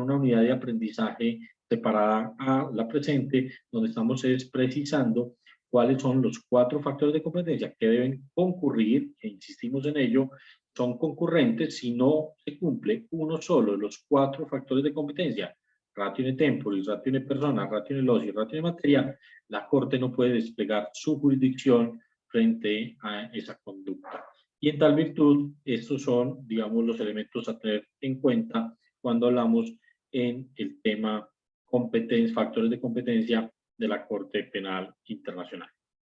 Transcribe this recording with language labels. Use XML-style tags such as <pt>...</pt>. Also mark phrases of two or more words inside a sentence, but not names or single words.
<es>una unidad de aprendizaje separada a la presente, donde estamos precisando cuáles son los 4 factores de competencia que deben concurrir, e insistimos en ello, son concurrentes si no se cumple uno solo de los 4 factores de competencia,</es> <la>ratio in temporis, ratio in persona, ratio in loci, ratio in materia,</la> <es>la Corte no puede desplegar su jurisdicción frente a esa conducta. Y en tal virtud, estos son, digamos, los elementos a tener en cuenta cuando hablamos en el tema factores de competencia de la Corte Penal Internacional.</es>